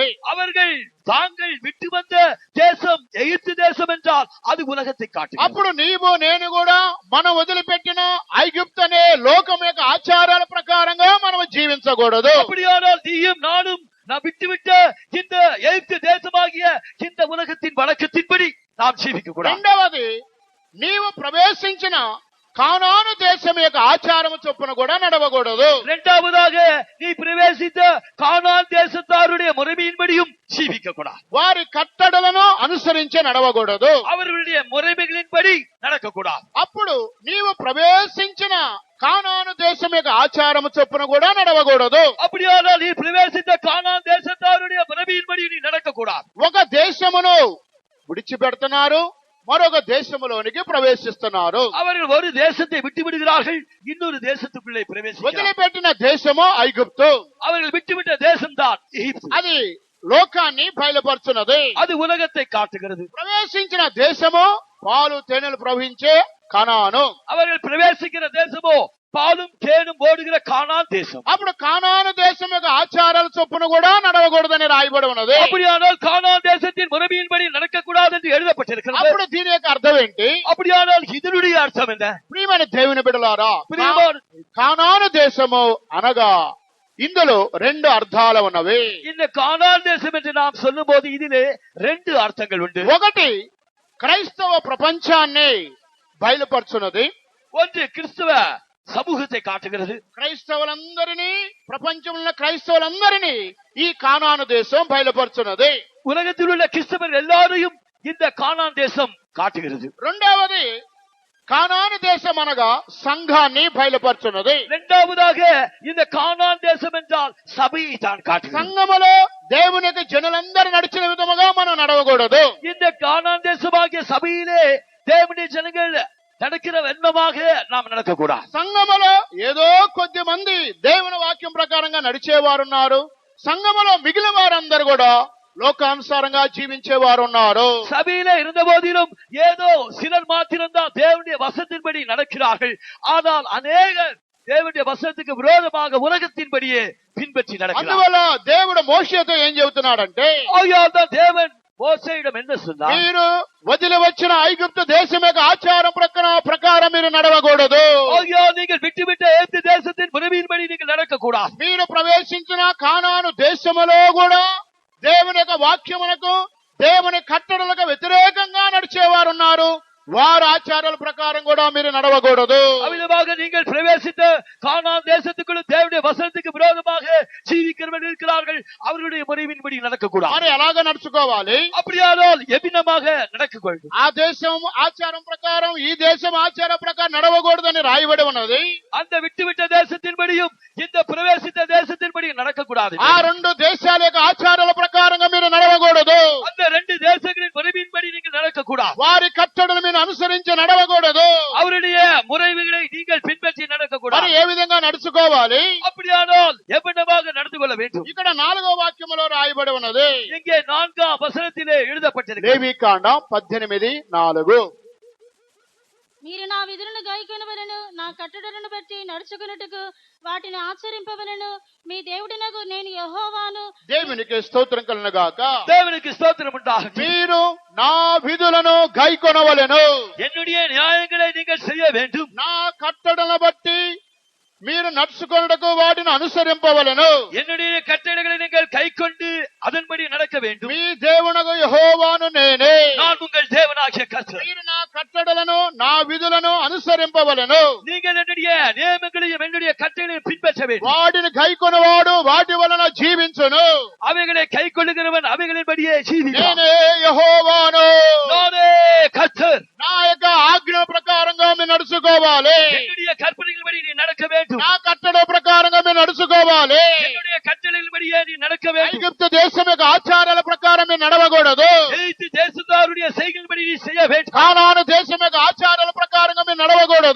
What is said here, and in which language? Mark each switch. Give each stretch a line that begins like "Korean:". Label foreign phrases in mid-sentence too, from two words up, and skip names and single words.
Tamil: அவர்கள் தாங்கள் விட்டு வந்த தேசம் எகிப்து தேசம் என்றால் அது உலகத்தை காட்டுகிறது.
Telugu: అప్పుడు నీవు నేను కూడా మనం వదిలిపెట్టిన ఐగుప్తు అనే లోకం యొక్క ఆచారాల ప్రకారంగా మనం జీవించకూడదు.
Tamil: அப்படியானால் நீயும் நானும் நாம் விட்டுவிட்ட இந்த எகிப்து தேசமாகிய இந்த உலகத்தின் வழக்கத்தின்படி நாம் ஜீவிக்க கூடாது.
Telugu: రెండవది, నీవు ప్రవేశించిన కానాను దేశం యొక్క ఆచారము చొప్పున కూడా నడవకూడదు.
Tamil: இரண்டாவதாக நீ பிரவேசித்த கானான் தேசத்தாருடைய முறைமையின்படியும் ஜீவிக்க கூடாது.
Telugu: వారి కట్టడలను అనుసరించి నడవకూడదు.
Tamil: அவர்களுடைய முறைமைகளின்படி நடக்க கூடாது.
Telugu: అప్పుడు నీవు ప్రవేశించిన కానాను దేశం యొక్క ఆచారము చొప్పున కూడా నడవకూడదు.
Tamil: அப்படியானால் நீ பிரவேசித்த கானான் தேசத்தாருடைய முறைமையின்படி நீ நடக்க கூடாது.
Telugu: ఒక దేశమును విడిచిపెడుతున్నారు, మరొక దేశములోనికి ప్రవేశిస్తున్నారు.
Tamil: அவர்கள் ஒரு தேசத்தை விட்டு விடுகிறார்கள், இன்னொரு தேசத்துக்குள்ளே பிரவேசிக்கிறார்கள்.
Telugu: వదిలిపెట్టిన దేశము ఐగుప్తు.
Tamil: அவர்கள் விட்டுவிட்ட தேசம்தான் எகிப்து.
Telugu: అది లోకాన్ని బయలుపరుచున్నది.
Tamil: அது உலகத்தை காட்டுகிறது.
Telugu: ప్రవేశించిన దేశము పాలు తేనెలు ప్రవహించే కనాను.
Tamil: அவர்கள் பிரவேசிக்கிற தேசமோ பாலும் தேனும் ஓடுகிற கானான் தேசம்.
Telugu: అప్పుడు కానాను దేశం యొక్క ఆచారాల చొప్పున కూడా నడవకూడదని రాయబడి ఉన్నది.
Tamil: அப்படியானால் கானான் தேசத்தின் முறைமையின்படி நடக்கக்கூடாது என்று எழுதப்பட்டிருக்கிறது.
Telugu: అప్పుడు దీని యొక్క అర్థం ఏంటి?
Tamil: அப்படியானால் இதனுடைய అర్థం என்ன?
Telugu: ప్రియమైన దేవుని బిడ్డలారా,
Tamil: பிரியமான
Telugu: కానాను దేశము అనగా ఇందులో రెండు అర్థాలు ఉన్నవి.
Tamil: இந்த கானான் தேசம் என்று நாம் சொல்லும் போது இதிலே ரெண்டு அர்த்தங்கள் உண்டு.
Telugu: ఒకటి, క్రైస్తవ ప్రపంచాన్ని బయలుపరుచున్నది.
Tamil: ஒன்று கிறிஸ்தவ சமூகத்தை காட்டுகிறது.
Telugu: క్రైస్తవులందరినీ, ప్రపంచంలో క్రైస్తవులందరినీ ఈ కానాను దేశం బయలుపరుచున్నది.
Tamil: உலகத்தில் உள்ள கிறிஸ்தவர்கள் எல்லாரையும் இந்த கானான் தேசம் காட்டுகிறது.
Telugu: రెండవది, కానాను దేశం అనగా సంఘాన్ని బయలుపరుచున్నది.
Tamil: இரண்டாவதாக இந்த கானான் தேசம் என்றால் சபையை தான் காட்டுகிறது.
Telugu: సంఘములో దేవునికి జనులందరూ నడిచిన విధముగా మనం నడవకూడదు.
Tamil: இந்த கானான் தேசமாகிய சபையிலே தேவனுடைய ஜனங்கள் நடக்கிற வண்ணமாக நாம் நடக்கக்கூடாது.
Telugu: సంఘములో ఏదో కొద్ది మంది దేవుని వాక్యం ప్రకారంగా నడిచేవారు ఉన్నారు. సంఘములో మిగిలిన వారందరూ కూడా లోకానుసారంగా జీవించేవారు ఉన్నారు.
Tamil: சபையில இருந்த போதிலும் ஏதோ சிலர் மாத்திரம்தான் தேவனுடைய வசனத்தின்படி நடக்கிறார்கள். ஆனால் அநேகர் தேவனுடைய வசனத்துக்கு விரோதமாக உலகத்தின்படியே பின்பற்றி நடக்கிறார்கள்.
Telugu: అందువల్ల దేవుడు మోషేతో ఏం చెబుతున్నాడంటే,
Tamil: ஆகையால்தான் தேவன் மோசேயிடம் என்ன சொன்னார்?
Telugu: మీరు వదిలి వచ్చిన ఐగుప్తు దేశం యొక్క ఆచారం ప్రకారం మీరు నడవకూడదు.
Tamil: ஆகையால் நீங்கள் விட்டுவிட்ட எகிப்து தேசத்தின் முறைமையின்படி நீங்கள் நடக்கக்கூடாது.
Telugu: మీరు ప్రవేశించిన కానాను దేశములో కూడా దేవుని యొక్క వాక్యమునకు, దేవుని కట్టడలకు వ్యతిరేకంగా నడిచేవారు ఉన్నారు. వారి ఆచారాల ప్రకారం కూడా మీరు నడవకూడదు.
Tamil: அவ்விதமாக நீங்கள் பிரவேசித்த கானான் தேசத்துக்குள்ள தேவனுடைய வசனத்துக்கு விரோதமாக ஜீவிக்கிறவர்கள் இருக்கிறார்கள். அவர்களுடைய முறையின்படி நடக்கக்கூடாது.
Telugu: మరి ఎలాగ నడుచుకోవాలి?
Tamil: அப்படியானால் எவ்விதமாக நடக்க வேண்டும்?
Telugu: ఆ దేశం ఆచారం ప్రకారం, ఈ దేశం ఆచార ప్రకారం నడవకూడదని రాయబడి ఉన్నది.
Tamil: அந்த விட்டுவிட்ட தேசத்தின்படியும் இந்த பிரவேசித்த தேசத்தின்படி நடக்கக்கூடாது.
Telugu: ఆ రెండు దేశాల యొక్క ఆచారాల ప్రకారంగా మీరు నడవకూడదు.
Tamil: அந்த ரெண்டு தேசங்களின் முறையின்படி நீங்கள் நடக்கக்கூடாது.
Telugu: వారి కట్టడలు మీరు అనుసరించి నడవకూడదు.
Tamil: அவருடைய முறைகளை நீங்கள் பின்பற்றி
Telugu: మరి
Tamil: நடக்கக்கூடாது.
Telugu: ఏ విధంగా నడుచుకోవాలి?
Tamil: அப்படியானால் எவ்விதமாக நடந்து கொள்ள வேண்டும்?
Telugu: ఇక్కడ 4వ వాక్యములో రాయబడి ఉన్నది.
Tamil: இங்கே 4ஆம் வசனத்திலே எழுதப்பட்டிருக்கிறது.
Telugu: లేవీకాండం 18:4. మీరు నా విధులను గైకొనవలెను, నా కట్టడలను బట్టి నడుచుకున్నట్టుకు వాటిని ఆచరింపవలెను. మీ దేవుడినగు నేను యెహోవాను. దేవునికి స్తోత్రం కలుగును గాక.
Tamil: தேவனுக்கு ஸ்தோத்திரம் உண்டாகட்டும்.
Telugu: మీరు నా విధులను గైకొనవలెను.
Tamil: என்னுடைய நியாயங்களை நீங்கள் செய்ய வேண்டும்.
Telugu: నా కట్టడలను బట్టి మీరు నడుచుకొనుటకు వాటిని అనుసరింపవలెను.
Tamil: என்னுடைய கட்டளைகளை நீங்கள் கைக்கொண்டு அதன்படி நடக்க வேண்டும்.
Telugu: మీ దేవునగు యెహోవాను నేనే.
Tamil: நான் உங்கள் தேவனாகிய கர்த்தர்.
Telugu: మీరు నా కట్టడలను, నా విధులను అనుసరింపవలెను.
Tamil: நீங்கள் என்னுடைய நியமங்களையும் என்னுடைய கட்டளையும் பின்பற்ற வேண்டும்.
Telugu: వాటిని గైకొనవాడు వాటి వలన జీవించును.
Tamil: அவைகளை கைக்கொள்ளுகிறவன் அவைகளின்படியே ஜீவிப்பான்.
Telugu: నేనే యెహోవాను.
Tamil: நானே கர்த்தர்.
Telugu: నా యొక్క ఆజ్ఞ ప్రకారంగా మీరు నడుచుకోవాలి.
Tamil: என்னுடைய கற்பனைகளின்படி நீ நடக்க வேண்டும்.
Telugu: నా కట్టడ ప్రకారంగా మీరు నడుచుకోవాలి.
Tamil: என்னுடைய கட்டளைகளின்படியே நீ நடக்க வேண்டும்.
Telugu: ఐగుప్తు దేశం యొక్క ఆచారాల ప్రకారం మీరు నడవకూడదు.
Tamil: எகிப்து தேசத்தாருடைய செய்கைகளின்படி நீ செய்ய வேண்டும்.
Telugu: కానాను దేశం యొక్క ఆచారాల ప్రకారంగా మీరు నడవకూడదు.